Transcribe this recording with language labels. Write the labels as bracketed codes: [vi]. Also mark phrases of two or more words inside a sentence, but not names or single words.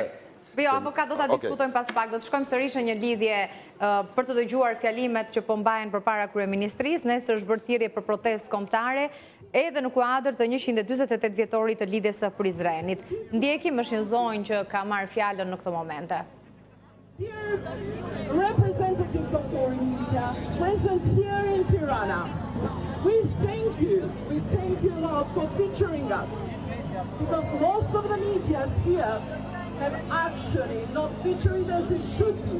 [sq] Jo, apo ka do ta diskutojmë pas pak. Do të shkojmë sërish në një lidhje për të dëgjuar fjalimet që po mbahen përpara kryeministrisë. Nesër është bërë thirrje për protestë kombëtare edhe në kuadër të 148 vjetorit të lidhjes së Prizrenit. Ndjekim është një zonjë që ka marrë fjalën në këtë momente. [en] Dear representatives of foreign media present here in Tirana, we thank you a lot for featuring us, because most of the medias here have actually not featured as they should be.